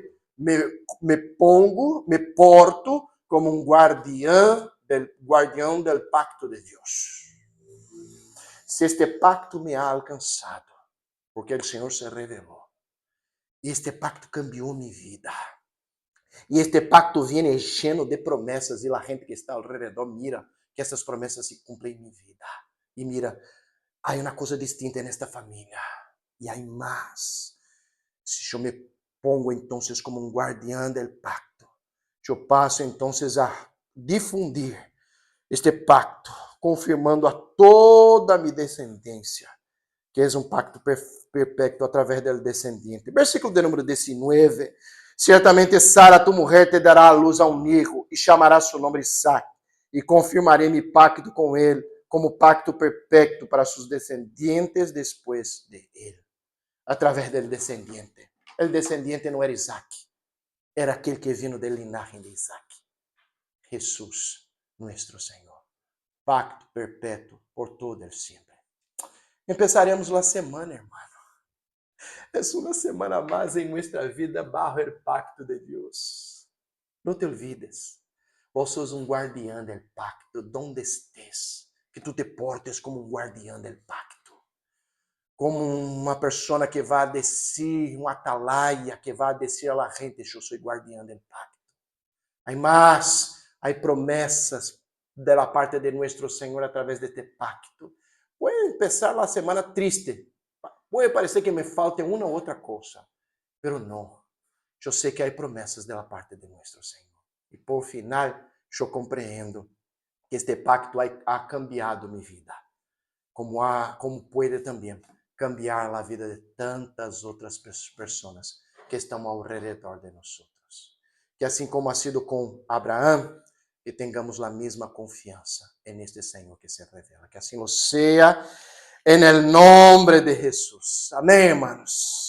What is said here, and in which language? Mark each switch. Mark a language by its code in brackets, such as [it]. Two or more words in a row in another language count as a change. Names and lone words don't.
[pt] Me porto como um guardião do pacto de Deus. Se este pacto me ha alcançado, porque o Senhor se revelou, e este pacto cambiou minha vida, e este pacto [es] viene lleno [pt] de promessas, e a gente que está ao redor mira que essas promessas se cumprem em minha vida, e mira, há uma coisa distinta nesta família, e há mais. Se eu me pongo então como um guardião do pacto, eu passo então a difundir este pacto, confirmando a toda minha descendência, que é um pacto perpétuo através do descendente. Versículo de número 19. [es] Ciertamente Sara, tu mujer, te dará a luz a um hijo e chamará su nombre Isaac. E confirmaré mi pacto com ele como pacto perpétuo para sus descendientes después de él. A través del descendiente. El descendiente [pt] não era Isaac. Era aquele que [es] vino del linaje [pt] de Isaac. [es] Jesús, nuestro Senhor. Pacto perpétuo por todo el siempre. Empezaremos la semana, hermano. Es una semana más en nuestra vida bajo el pacto de Dios. No te olvides. Vos sos [pt] um guardião [es] del pacto, donde estés. Que tu te portes como [pt] um guardião [es] del pacto. [pt] Como uma pessoa que vai descer, um atalaia que vai descer [es] a la gente. [pt] Eu sou guardião [es] del pacto. Hay más, hay promessas de la parte de nuestro Senhor a través de este pacto. Puede empezar la semana triste. Puede parecer que me falte [pt] uma ou outra coisa. [es] Pero não. [pt] Eu sei que há promessas da parte de nuestro Senhor. E por final, eu compreendo que este pacto [es] ha cambiado [pt] minha vida. Como pode também cambiar a vida de tantas outras pessoas que estão ao redor de nós. Que assim como [es] ha sido [pt] com Abraão, que tengamos a mesma confiança neste Senhor que se revela. Que assim lo seja, [es] en el nombre de Jesús. Amém, hermanos.